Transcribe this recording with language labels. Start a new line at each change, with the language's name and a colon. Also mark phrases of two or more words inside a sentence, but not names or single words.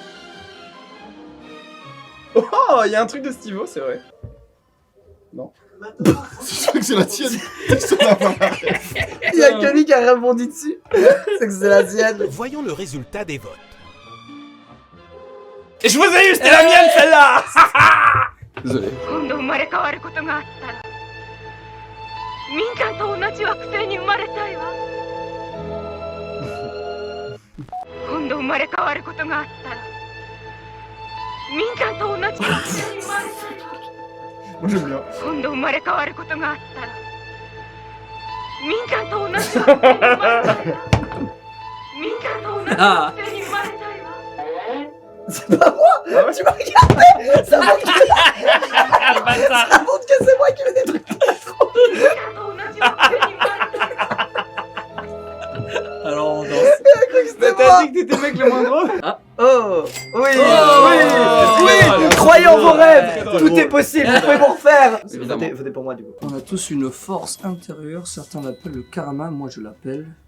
French: Oh, il y a un truc de Stivo, c'est vrai. C'est sûr que c'est la tienne. C'est la Il y a que lui qui a rebondi dessus. C'est que c'est la sienne. Voyons le résultat des votes. Et je vous ai eu, c'était la mienne celle-là. Désolé.
Japanese: 今度生まれ変わることがあったら、みんちゃんと同じ惑星に生まれたいわ。今度生まれ変わることがあったら、みんちゃんと同じ惑星に生まれたいわ。
French: Moi j'aime bien.
Japanese: 今度生まれ変わることがあったら、みんちゃんと同じ惑星に生まれたいわ。みんちゃんと同じ惑星に生まれたいわ。
French: C'est pas moi. Tu m'as regardé. Ça montre que c'est moi qui fais des trucs.
Japanese: みんちゃんと同じ惑星に生まれたいわ。
French: Alors on danse. C'était T'as moi. dit que t'étais le mec le moins drôle. Oh oui, Oh. oui. Croyez en vos rêves. Très Tout drôle. est possible. Vous pouvez vous refaire. Évidemment. Votez pour moi du coup. On a tous une force intérieure, certains l'appellent le karma, moi je l'appelle...